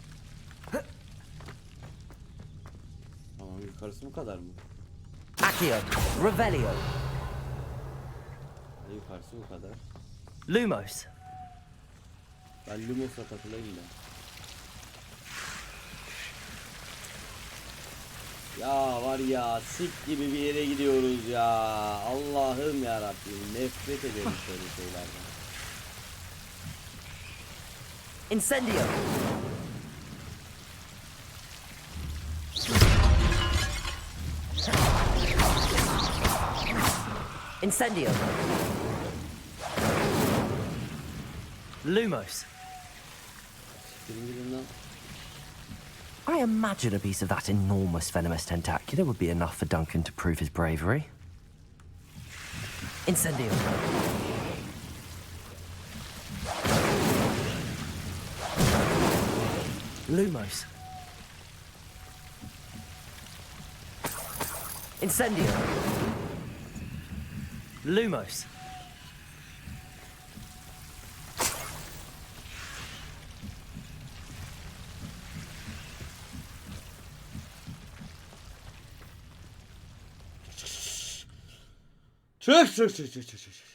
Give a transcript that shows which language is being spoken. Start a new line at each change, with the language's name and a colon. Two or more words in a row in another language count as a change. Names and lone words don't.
Turkish: Tamam, yukarısı bu kadar mı? Accio! Revelio! Yukarısı bu kadar. Lumos! Ben Lumos'a takılayım da. Ya var ya, sik gibi bir yere gidiyoruz ya. Allah'ım ya Rabbim, nefret ederim şöyle şeylerden. Incendio! Incendio! Lumos!
English: I imagine a piece of that enormous venomous tentacula would be enough for Duncan to prove his bravery.
Turkish: Incendio! Lumos! Incendio! Lumos! Çık.